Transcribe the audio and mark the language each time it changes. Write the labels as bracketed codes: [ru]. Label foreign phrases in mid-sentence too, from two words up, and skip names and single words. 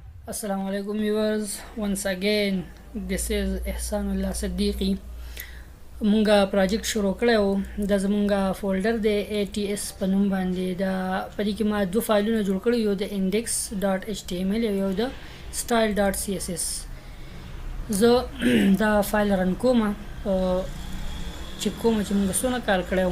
[ar] السلام علیکم [en] viewers. Once again, this is Ihsanullah Siddiqui. [ps] مونږه پروجیکټ شروع کړو د زمونږه فولډر د ATS په نوم باندې دا پدې کې ما دوه فایلونه جوړ کړو، یو د index.html او یو د style.css. زه دا فایل رن کوم چې مونږ څونه کار کړو.